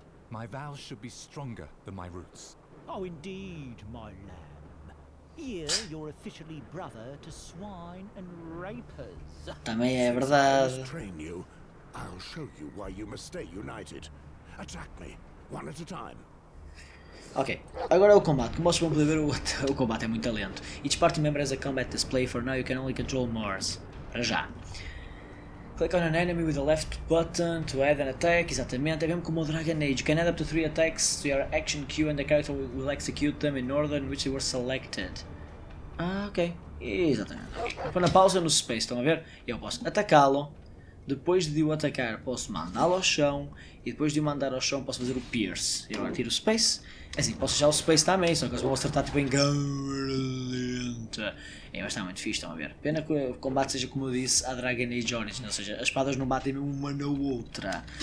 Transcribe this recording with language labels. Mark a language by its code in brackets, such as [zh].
[en] My vows should be stronger than my roots. Oh, indeed, my lamb. Here, you're officially brother to swine and rapers. [pt] Também é [en] Since I [pt] verdade. [en] must train you, I'll show you why you must stay united. Attack me, one at a time. [pt] Ok, agora é o combate. Como vocês vão poder ver, o combate é muito lento. [en] Each party member has a combat display. For now you can only control Mars. [pt] Para já. [en] Click on an enemy with the left button to add an attack. [pt] Exatamente, é mesmo como o Dragon Age. [en] You can add up to 3 attacks to your action queue and the character will execute them in order in which they were selected. [pt] Ah, ok. Exatamente. Põe na pausa no space, estão a ver? Eu posso atacá-lo. Depois de o atacar, posso mandá-lo ao chão. E depois de o mandar ao chão, posso fazer o pierce. E agora tiro o space. É assim, posso usar o space também, só que eles vão acertar tipo em câmera lenta. É, mas está muito fixe, estão a ver. Pena que o combate seja como eu disse a Dragon Age Origins, ou seja, as espadas não batem uma na outra.